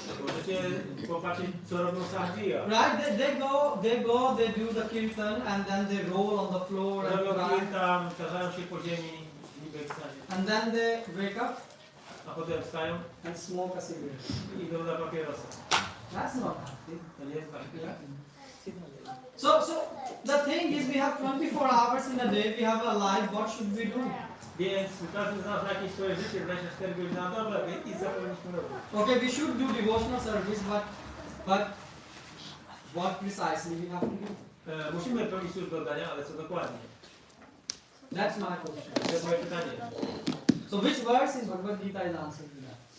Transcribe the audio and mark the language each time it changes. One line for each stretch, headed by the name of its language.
Polish: Możecie popatrzeć, co robią Sahajija.
English: Right? They do the kirtan and then they roll on the floor and
Polish: Robią
English: cry.
Polish: kirtan, tarzają się po ziemi, niby ekstazie.
English: And then they wake up
Polish: A potem wstają
English: and smoke a cigarette.
Polish: i idą na papierosa.
English: That's not healthy.
Polish: To nie jest takie.
English: So the thing is, we have 24 hours in a day. We have a life. What should we do?
Polish: Więc każdy z nas ma jakieś swoje życie, 24 godziny na dobę i co powinniśmy robić?
English: Okay, we should do devotional service, but what precisely we have to do?
Polish: Musimy pełnić służbę oddania, ale co dokładnie?
English: That's my question.
Polish: To jest moje pytanie.
English: So which verse in Bhagavad-Gita is answering to that?